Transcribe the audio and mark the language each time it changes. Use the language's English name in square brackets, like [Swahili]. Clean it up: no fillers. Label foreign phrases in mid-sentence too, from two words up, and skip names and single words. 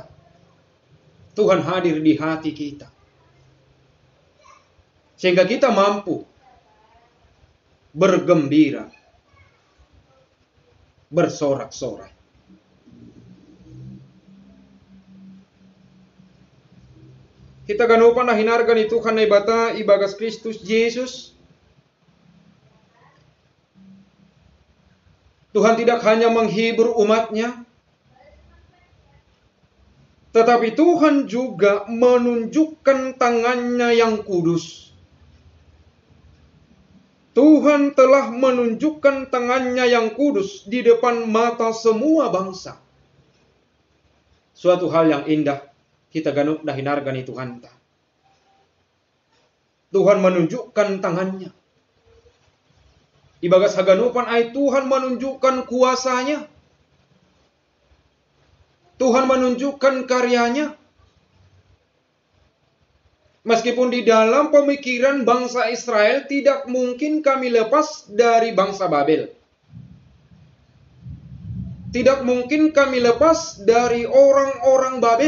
[Indonesian] Tuhan hadir di hati kita. Sehingga kita mampu bergembira, bersorak-sorai. [Batak Simalungun] Kita ganupan na hinargan ni Tuhan na ibata ibagas Kristus Yesus. [Indonesian] Tuhan tidak hanya menghibur umatnya, tetapi Tuhan juga menunjukkan tangannya yang kudus. Tuhan telah menunjukkan tangannya yang kudus di depan mata semua bangsa. Suatu hal yang indah, [Batak Simalungun] kita ganup dah hinargan ni Tuhan. [Indonesian] Tuhan menunjukkan tangannya. [Batak Simalungun] Ibagas haganupan ay Tuhan [Indonesian] menunjukkan kuasanya. Tuhan menunjukkan karyanya. Meskipun di dalam pemikiran bangsa Israel tidak mungkin kami lepas dari bangsa Babel. Tidak mungkin kami lepas dari orang-orang Babel.